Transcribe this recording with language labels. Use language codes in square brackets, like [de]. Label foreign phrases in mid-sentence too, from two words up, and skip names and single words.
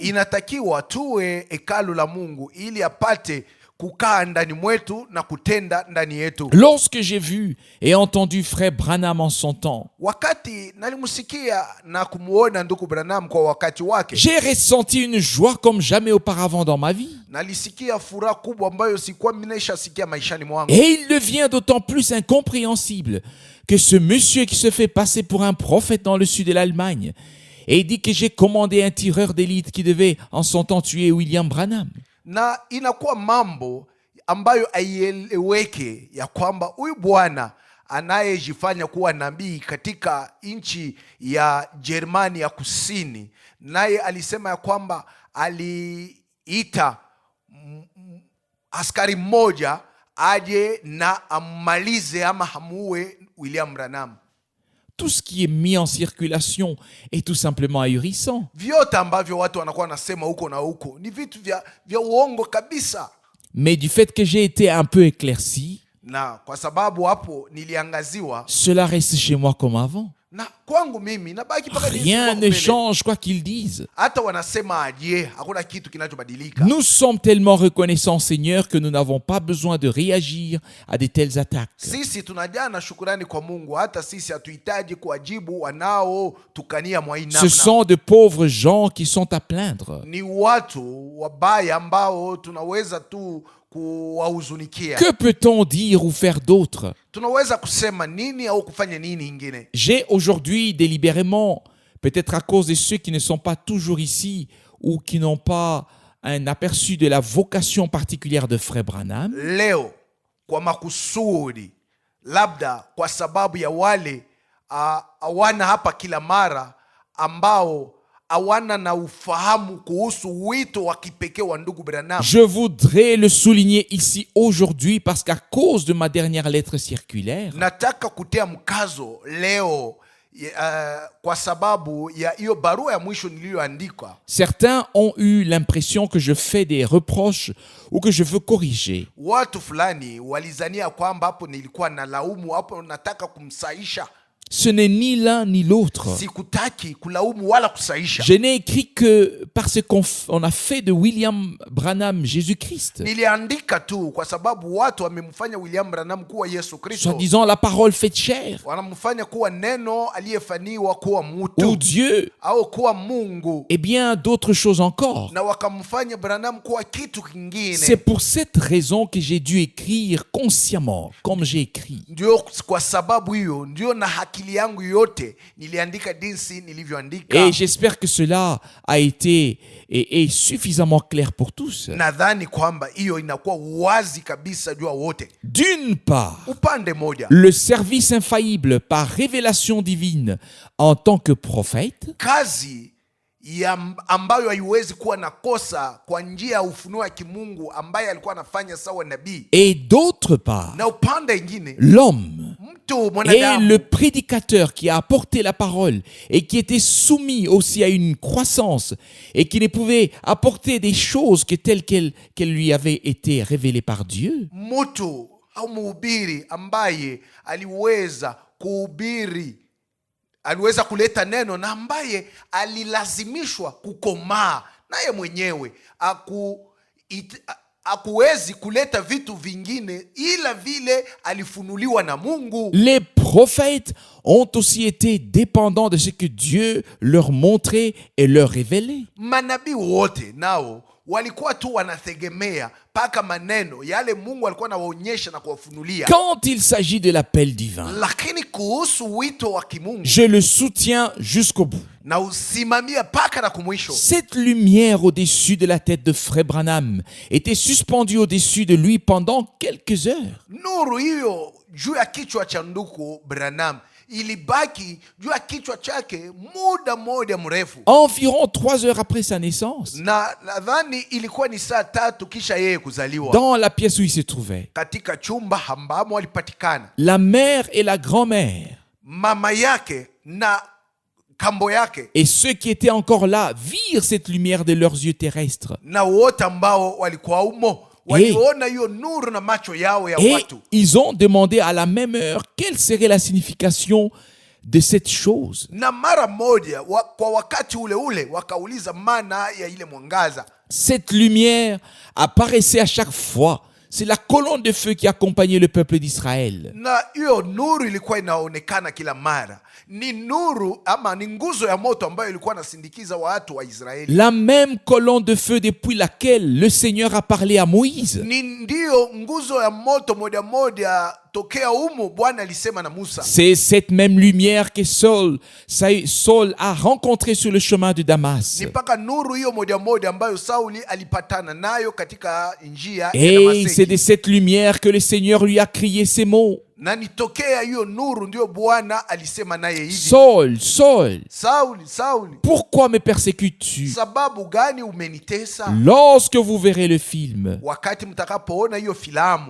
[sw] Inatakiwa tuwe hekalu la Mungu ili apate kukaa ndani mwetu na kutenda ndani yetu. [fr] Lorsque j'ai vu et entendu frère Branham en son temps, [sw] Wakati nalimsikia na kumuona ndugu Branham kwa wakati wake, [fr] j'ai ressenti une joie comme jamais auparavant dans ma vie. [sw] nalisikia furaha kubwa ambayo sikuwa nimeshasikia maishani mwangu. [fr] Et il devient d'autant plus incompréhensible que ce monsieur qui se fait passer pour un prophète dans le sud de l'Allemagne et dit que j'ai commandé un tireur d'élite qui devait en son temps tuer William Branham. [sw] Na inakuwa mambo ambayo aieleweke ya kwamba huyu bwana anayejifanya kuwa nabii katika nchi ya Jerumani ya Kusini, naye alisema ya kwamba aliita askari mmoja aje na ammalize ama amuue William Branham. [fr] Tout ce qui est mis en circulation est tout simplement ahurissant. [sw] Vyote ambavyo watu wanakuwa nasema huko na huko ni vitu vya uongo kabisa. [fr] Mais du fait que j'ai été un peu éclairci, [sw] Na kwa sababu hapo niliangaziwa, [fr] cela reste chez moi comme avant. [sw] na kwangu mimi nabaki paka [fr] Rien ne change quoi qu'ils disent. [sw] hata wanasema aje, hakuna kitu kinachobadilika. [fr] Nous sommes tellement reconnaissants, Seigneur, que nous n'avons pas besoin de réagir à de telles attaques. [sw] Sisi tunajaa na shukurani kwa Mungu, hata sisi hatuhitaji kuwajibu wanaotukania mwa hii [fr] Ce [sw] namna. [fr] sont de pauvres gens qui sont à plaindre. [sw] Ni watu wabaya ambao tunaweza tu kuwahuzunikia. [fr] Que peut-on dire ou faire d'autre? [sw] Tunaweza kusema nini au kufanya nini ingine? [fr] J'ai aujourd'hui délibérément peut-être à cause de ceux qui ne sont pas toujours ici ou qui n'ont pas un aperçu de la vocation particulière de Frère Branham, [sw] leo kwa makusudi, labda kwa sababu ya wale hawana hapa kila mara, ambao hawana na ufahamu kuhusu wito wa kipekee wa ndugu Branham. [fr] je voudrais le souligner ici aujourd'hui parce qu'à cause de ma dernière lettre circulaire, [sw] Nataka kutia mkazo leo kwa sababu ya hiyo barua ya mwisho niliyoandika. [fr] certains ont eu l'impression que je fais des reproches ou que je veux corriger. [sw] Watu fulani walizania kwamba hapo nilikuwa na laumu, hapo nataka kumsaisha. [fr] Ce n'est ni l'un ni l'autre. [sw] Sikutaki kulaumu wala kusaisha. [fr] Je n'ai écrit que parce qu'on a fait de William Branham Jésus-Christ. [sw] Niliandika tu kwa sababu watu wamemfanya William Branham kuwa Yesu Kristo. [fr] Soi-disant la parole faite chair. [sw] Wanamfanya kuwa neno aliyefaniwa kuwa [fr] Ou [sw] mtu [fr] Dieu. [sw] au kuwa Mungu, [fr] Et bien d'autres choses encore. [sw] na wakamfanya Branham kuwa kitu kingine. [fr] C'est pour cette raison que j'ai dû écrire consciemment, comme j'ai écrit. [sw] Ndio kwa sababu hiyo ndio na akili yangu yote niliandika jinsi nilivyoandika. [fr] Et j'espère que cela a été et est suffisamment clair pour tous. [sw] Nadhani kwamba hiyo inakuwa wazi kabisa jua wote. [fr] D'une part, [sw] Upande moja, [fr] le service infaillible par révélation divine en tant que prophète, [sw] kazi ambayo haiwezi kuwa na kosa kwa njia ya ufunuo wa kimungu ambaye alikuwa anafanya sawa nabii. [fr] et d'autre part, [sw] Na upande mwingine, [fr] l'homme [sw] mtu [fr] et [sw] mwanadamu [fr] le prédicateur qui a apporté la parole et qui était soumis aussi à une croissance et qui ne pouvait apporter des choses que telles qu'elles lui avaient été révélées par Dieu. [sw] mtu au mhubiri ambaye aliweza kuhubiri, aliweza kuleta neno na ambaye alilazimishwa kukomaa naye mwenyewe, hakuwezi kuleta vitu vingine ila vile alifunuliwa na Mungu. [fr] Les prophètes ont aussi été dépendants de ce que Dieu leur montrait et leur révélait. [sw] Manabii wote nao walikuwa tu wanategemea paka maneno yale Mungu alikuwa anawaonyesha na kuwafunulia. [fr] Quand il s'agit de l'appel divin, [sw] Lakini kuhusu wito wa kimungu, [fr] je le soutiens jusqu'au bout. [sw] na usimamia paka na kumwisho. [fr] Cette lumière au-dessus de la tête de Frère Branham était suspendue au-dessus de lui pendant quelques heures. [sw] Nuru hiyo juu ya kichwa cha ndugu Branham ilibaki juu ya kichwa chake muda mmoja mrefu. [fr] Environ 3 heures après sa naissance, [sw] Na nadhani ilikuwa ni saa 3 kisha yeye kuzaliwa, [fr] dans la pièce où il se trouvait, [sw] katika chumba ambamo alipatikana [fr] la mère et la grand-mère [sw] mama yake na kambo yake [fr] et ceux qui étaient encore là virent cette lumière de leurs yeux terrestres. [sw] na wote ambao walikuwa umo waliona hiyo nuru na macho yao ya [fr] Et [sw] watu, [fr] ils ont demandé à la même heure quelle serait la signification de cette chose. [sw] na mara moja kwa wakati ule ule wakauliza maana ya ile mwangaza. [fr] Cette lumière apparaissait à chaque fois. C'est la colonne de feu qui accompagnait le peuple d'Israël. [sw] Na hiyo nuru ilikuwa inaonekana kila mara, ni nuru ama ni nguzo ya moto ambayo ilikuwa inasindikiza watu wa Israeli. [fr] La même colonne de feu depuis laquelle le Seigneur a parlé à Moïse. [sw] Ni ndio nguzo ya moto moja moja tokea umu Bwana alisema na Musa. [fr] C'est cette même lumière que Saul a rencontrée sur le chemin de Damas. [sw] Ni mpaka nuru hiyo moja moja ambayo Sauli alipatana nayo katika njia ya [fr] Et [sw] Damaseki. [fr] c'est de cette lumière que le Seigneur lui a crié ces mots. [sw] Na nitokea hiyo nuru ndio Bwana alisema naye hivi, [fr] Saul, Saul, [sw] Sauli, Sauli, [fr] pourquoi me persécutes-tu? [sw] sababu gani umenitesa? [fr] Lorsque vous verrez le film, [sw] Wakati mtakapoona hiyo filamu,